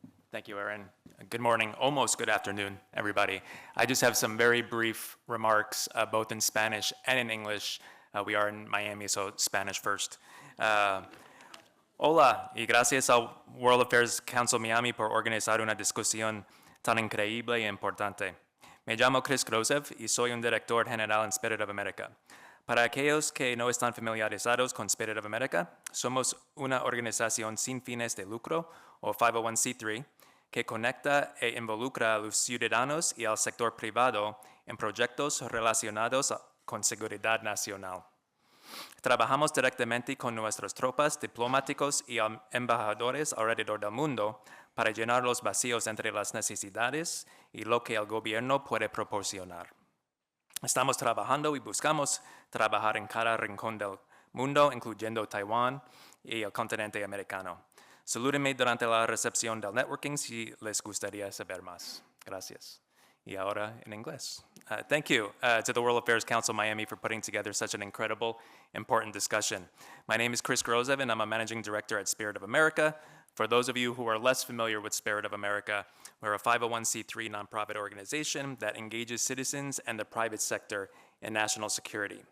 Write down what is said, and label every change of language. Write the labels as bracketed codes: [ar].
[en] Thank you, Aaron. Good morning, almost good afternoon, everybody. I just have some very brief remarks, both in Spanish and in English. We are in Miami, so Spanish first. [es] Hola, y gracias al World Affairs Council Miami por organizar una discusión tan increíble y importante. Me llamo Chris Grozev y soy un director general en Spirit of America. Para aquellos que no están familiarizados con Spirit of America, somos una organización sin fines de lucro, o 501c3, que conecta e involucra a los ciudadanos y al sector privado en proyectos relacionados con seguridad nacional. Trabajamos directamente con nuestras tropas, diplomáticos y embajadores alrededor del mundo para llenar los vacíos entre las necesidades y lo que el gobierno puede proporcionar. Estamos trabajando y buscamos trabajar en cada rincón del mundo, incluyendo Taiwán y el continente americano. Salúdenme durante la recepción del networking si les gustaría saber más. Gracias. Y ahora en inglés. [en] Thank you to the World Affairs Council Miami for putting together such an incredible, important discussion. My name is Chris Grozev, and I'm a managing director at Spirit of America. For those of you who are less familiar with Spirit of America, we're a 501c3 nonprofit organization that engages citizens and the private sector in national security.